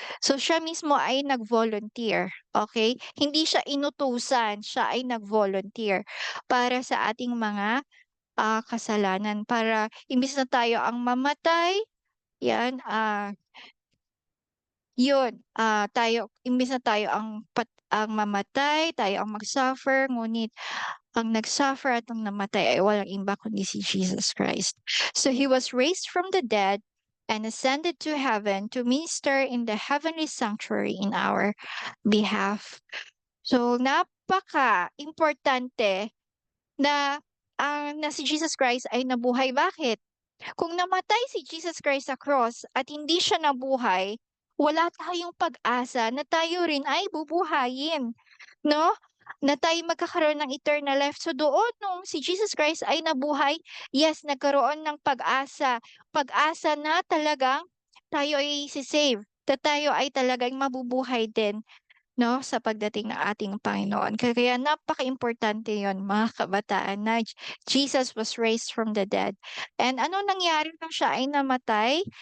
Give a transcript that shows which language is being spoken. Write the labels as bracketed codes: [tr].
[tl] So siya mismo ay nag-volunteer, okay? Hindi siya inutusan, siya ay nag-volunteer para sa ating mga kasalanan para imbis na tayo ang mamatay, yan, yun, tayo imbis na tayo ang mamatay, tayo ang mag-suffer, ngunit ang nagsuffer at ang namatay ay walang iba kundi si Jesus Christ. [en] So he was raised from the dead and ascended to heaven to minister in the heavenly sanctuary in our behalf. [tl] So napaka-importante na na si Jesus Christ ay nabuhay. Bakit? Kung namatay si Jesus Christ sa cross at hindi siya nabuhay, wala tayong pag-asa na tayo rin ay bubuhayin, 'no? Na tayo magkakaroon ng eternal life. So doon nung si Jesus Christ ay nabuhay, yes, nagkaroon ng pag-asa. Pag-asa na talagang tayo ay isi-save, na tayo ay talagang mabubuhay din, 'no, sa pagdating ng ating Panginoon. Kaya napakaimportante 'yon mga kabataan na [en] Jesus was raised from the dead. [tl] And ano nangyari nung siya ay namatay?